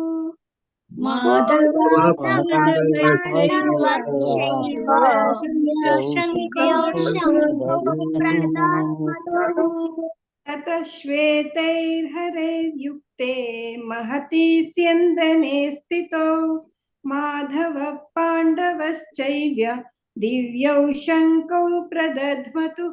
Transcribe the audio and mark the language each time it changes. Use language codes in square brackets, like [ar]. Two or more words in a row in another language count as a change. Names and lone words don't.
[sa] ತತಃ ಶ್ವೇತೈರ್ ಹರೈರ್ ಯುಕ್ತೆ ಮಹತಿ ಸ್ಯಂದನೆ ಸ್ಥಿತೋ ಮಾಧವ ಪಾಂಡವಶ್ಚೈವ ದಿವ್ಯೌ ಶಂಖೌ ಪ್ರದದ್ಮತುಃ.